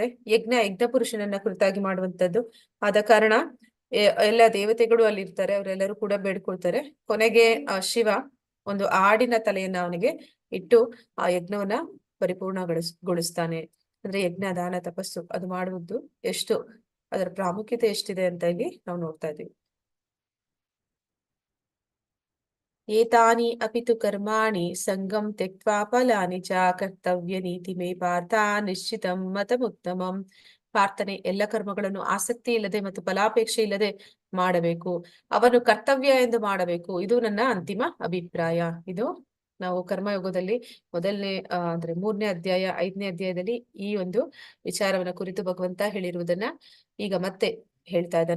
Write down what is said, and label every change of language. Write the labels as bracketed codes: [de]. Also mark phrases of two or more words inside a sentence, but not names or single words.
[kn] ಯಜ್ಞ ಪುರುಷನನ್ನ ಕುರಿತಾಗಿ ಮಾಡುವಂತದ್ದು ಆದ ಕಾರಣ ಎಲ್ಲ ದೇವತೆಗಳು ಅಲ್ಲಿ ಇರ್ತಾರೆ, ಅವರೆಲ್ಲರೂ ಕೂಡ ಬೇಡ್ಕೊಳ್ತಾರೆ. ಕೊನೆಗೆ ಶಿವ ಒಂದು ಆಡಿನ ತಲೆಯನ್ನ ಅವನಿಗೆ ಇಟ್ಟು ಆ ಯಜ್ಞವನ್ನ ಪರಿಪೂರ್ಣಗೊಳಿಸ್ತಾನೆ. ಅಂದ್ರೆ ಯಜ್ಞ ದಾನ ತಪಸ್ಸು ಅದು ಮಾಡುವುದು ಎಷ್ಟು ಅದರ ಪ್ರಾಮುಖ್ಯತೆ ಎಷ್ಟಿದೆ ಅಂತ ಇಲ್ಲಿ ನಾವು ನೋಡ್ತಾ ಇದ್ದೀವಿ. [sa] ಏತಾನಿ ಅಪಿತು ಕರ್ಮಾಣಿ ಸಂಗಂ ತ್ಯಕ್ತ್ವಾ ಫಲಾನಿ ಚ ಕರ್ತವ್ಯ ನೀತಿ ಮೇ ಪಾರ್ಥ ನಿಶ್ಚಿತಂ ಮತಮುತ್ತಮಂ. [kn] ಪ್ರಾರ್ಥನೆ ಎಲ್ಲ ಕರ್ಮಗಳನ್ನು ಆಸಕ್ತಿ ಇಲ್ಲದೆ ಮತ್ತು ಫಲಾಪೇಕ್ಷೆ ಇಲ್ಲದೆ ಮಾಡಬೇಕು, ಅವನು ಕರ್ತವ್ಯ ಎಂದು ಮಾಡಬೇಕು. ಇದು ನನ್ನ ಅಂತಿಮ ಅಭಿಪ್ರಾಯ. ಇದು ನಾವು ಕರ್ಮಯೋಗದಲ್ಲಿ ಮೊದಲನೇ ಅಂದ್ರೆ 3ನೇ ಅಧ್ಯಾಯ 5ನೇ ಅಧ್ಯಾಯದಲ್ಲಿ ಈ ಒಂದು ವಿಚಾರವನ್ನ ಕುರಿತು ಭಗವಂತ ಹೇಳಿರುವುದನ್ನ ಈಗ ಮತ್ತೆ ಹೇಳ್ತಾ ಇದ್ದಾನೆ.